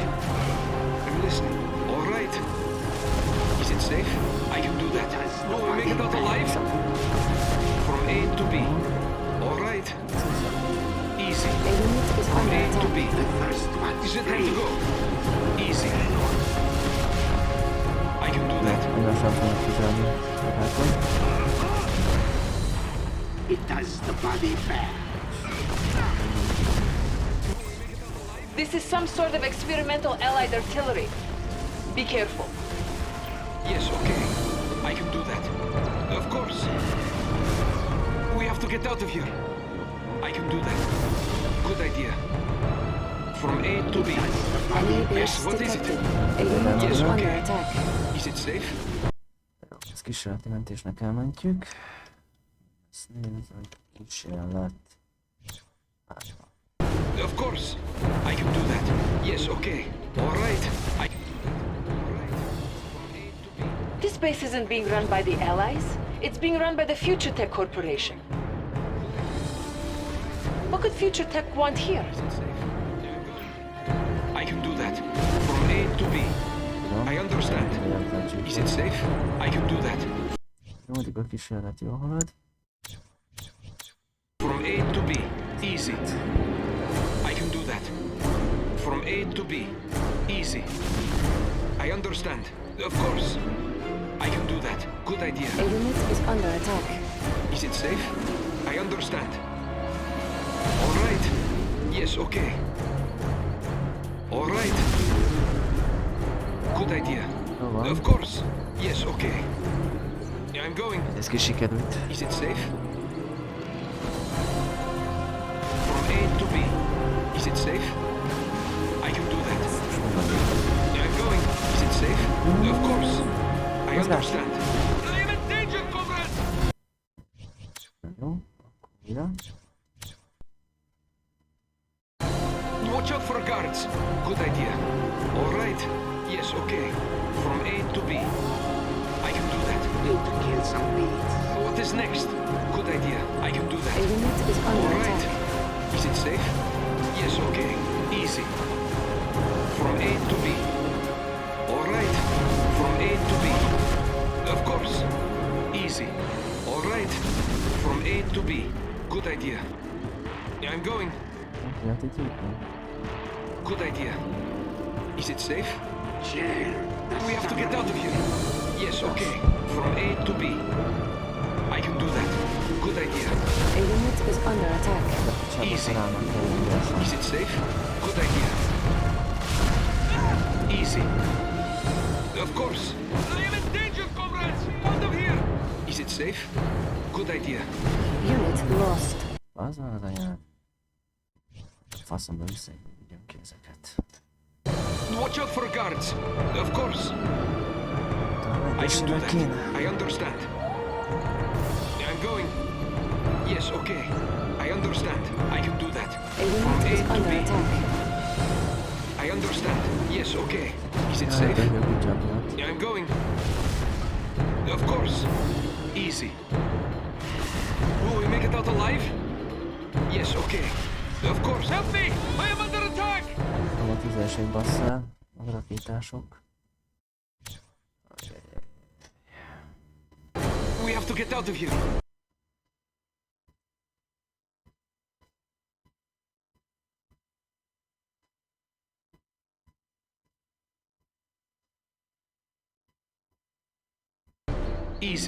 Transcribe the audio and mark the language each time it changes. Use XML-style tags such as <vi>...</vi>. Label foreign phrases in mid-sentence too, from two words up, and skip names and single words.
<en>I'm listening. All right. Is it safe? I can do that. Will we make it out alive? From A to B. All right. Easy. A unit is From under A to B. attack. The first one. Is it time to go? Easy. I can do that.</en> <hu>Lassan fognak figyelni.</hu> <en>It does the body back. This is some sort of experimental Allied artillery. Be careful. Yes, okay. I can do that. Of course. We have to get out of here. I can do that. Good idea. From A to B. Enemy base Yes, what is it? detected. A unit Yes, is under okay. attack. Is it safe?</en> <hu>Ezt kísérleti mentésnek elmentjük. Ezt nézzük, kísérlet.</hu> <en>Of course. I can do that. Yes, okay. All right. I can do that. All right. From A to B. This base isn't being run by the Allies. It's being run by the Future Tech Corporation. What could Future Tech want here? Is it safe? I can do that. From A to B. I understand. Is it safe? I can do that.</en> <hu>Jó, addig a kísérlet jól halad.</hu> <en>From A to B. Easy. I can do that. From A to B. Easy. I understand. Of course. I can do that. Good idea. A unit is under attack. Is it safe? I understand. All right. Yes, okay. All right. Good idea. Of course. Yes, okay. I'm going.</en> <hu>Ez ki sikerült.</hu> <en>Is it safe? From A to B. Is it safe? I can do that. I'm going. Is it safe? Of course. I understand. I am in danger, comrade!</en> <hu>Jó, akkor újra.</hu> <en>Watch out for guards. Good idea. All right. Yes, okay. From A to B. I can do that. Need to kill some weeds. What is next? Good idea. I can do A that. unit is All under right. attack. Is it safe? Yes, okay. Easy. From A to B. All right. From A to B. Of course. Easy. All right. I'm going.</en> <hu>Lehet itt jutni.</hu> <en>Good idea. Is it safe? Chill. We have to get out of here. Yes, okay. From A to B. I can do that. Good idea. A unit is under attack. Easy. Is it safe? Good idea. Easy. Of course. I am in danger, comrades! Out of here! Is it safe? Good idea. Unit lost.</en> <hu>Az van az anyád. Faszomba visszaügyöm ki ezeket.</hu> <en>Watch out for guards. Of course. I can do that. I understand. I'm going. Yes, okay. I understand. I can do that. A unit is under attack. I understand. Yes, okay. Is it safe? I'm going. Of course. Easy. Will we make it out alive? Yes, okay. Of course. Help me! I am under attack!</en> <hu>A tüzelség basszál, a rakétások.</hu> <en>We have to get out of here. Easy.</en>